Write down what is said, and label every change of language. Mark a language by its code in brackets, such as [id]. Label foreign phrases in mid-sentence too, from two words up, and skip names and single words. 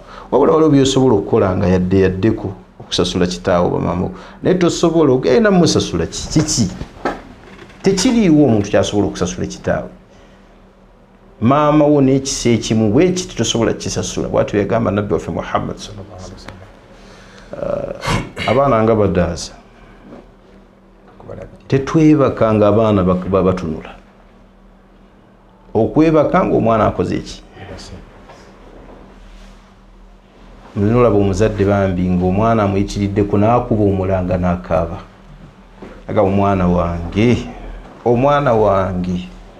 [lg] Wabula waliwo byosobola okukola nga yaddeko okusasula kitaawo oba maama we, naye tosobola ogenda musasula kiki. Tekiriiwo omuntu kyasobola okusasula kitaawe. Maama wo n'ekisa ekimu bwe kiti tosobola kukisasula. Bw'atyo yagamba Nabbi waffe Muhammad [ar] صلى الله عليه وسلم. [lg] Abaana nga badaaza, tetwebaka nga abaana batunula. Okwebaka ng'omwana akoze eki? Mulaba omuzadde bambi ng'omwana amuyitiriddeko n'akuba omulanga n'akaaba, agamba omwana wange, omwana wange.